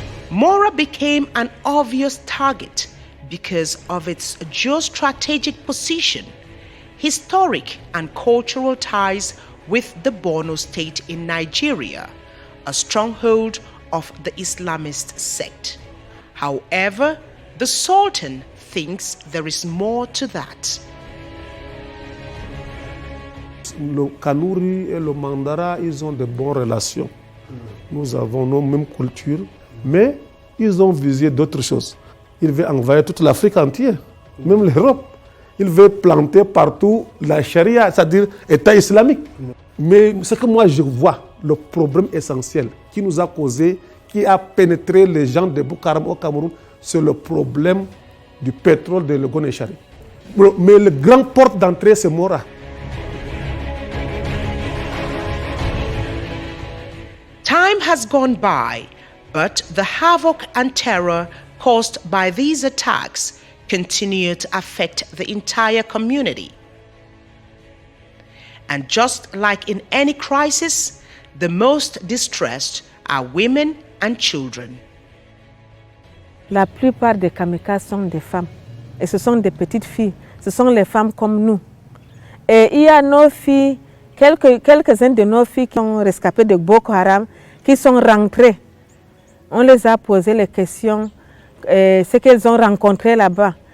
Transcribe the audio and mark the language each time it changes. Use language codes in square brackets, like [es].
[en] Mora became an obvious target because of its geostrategic position, historic and cultural ties with the Borno state in Nigeria, a stronghold of the Islamist sect. However, the Sultan thinks there is more to that. [fr] Le Kanuri et le Mandara, ils ont de bonnes relations. Nous avons nos mêmes cultures, mais ils ont visé d'autres choses. Ils veulent envahir toute l'Afrique entière, même l'Europe. Ils veulent planter partout la charia, c'est-à-dire État islamique. Mais ce que moi je vois, le problème essentiel qui nous a causé, qui a pénétré les gens de Boko Haram au Cameroun, c'est le problème du pétrole de l'Ogonechari. Mais le grand porte d'entrée, c'est Mora. [en] Time has gone by, but the havoc and terror caused by these attacks continue to affect the entire community. And just like in any crisis, the most distressed are women and children. [fr] La plupart des kamikazes sont des femmes. Et ce sont des petites filles. Ce sont les femmes comme nous. Et il y a nos filles, quelques-unes de nos filles qui ont rescapé de Boko Haram, qui sont rentrées. On les a posé les questions, ce qu'elles ont rencontré là-bas.